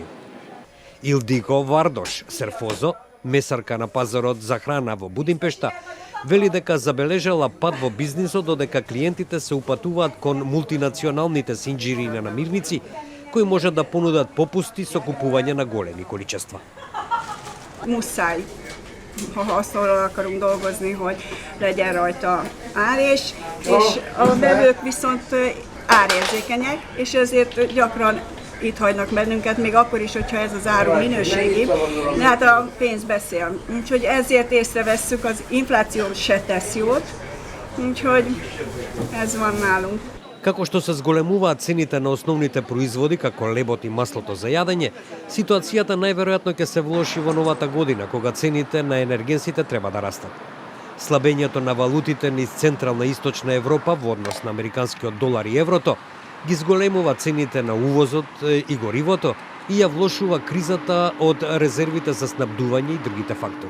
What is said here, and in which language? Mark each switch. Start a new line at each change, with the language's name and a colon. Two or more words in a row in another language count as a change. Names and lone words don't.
Macedonian: Илдико Вардош Серфозо, месарка на пазарот за храна во Будимпешта, вели дека забележала пад во бизнисот додека клиентите се упатуваат кон мултинационалните синџири на намирници, кои можат да понудат попусти со купување на големи количества.
Hungarian: muszáj, ha haszonról akarunk dolgozni, hogy legyen rajta ár, és a vevők viszont árérzékenyek, és ezért gyakran itt hagynak bennünket, még akkor is, hogyha ez az áru minőségi, de hát a pénz beszél. Úgyhogy ezért észrevesszük, az infláció se tesz jót, úgyhogy ez van nálunk.
Macedonian: Како што се зголемуваат цените на основните производи, како лебот и маслото за јадење, ситуацијата најверојатно ќе се влоши во новата година, кога цените на енергенсите треба да растат. Слабењето на валутите низ Централна и Источна Европа во однос на американскиот долар и еврото ги зголемува цените на увозот и горивото и ја влошува кризата од резервите за снабдување и другите фактори.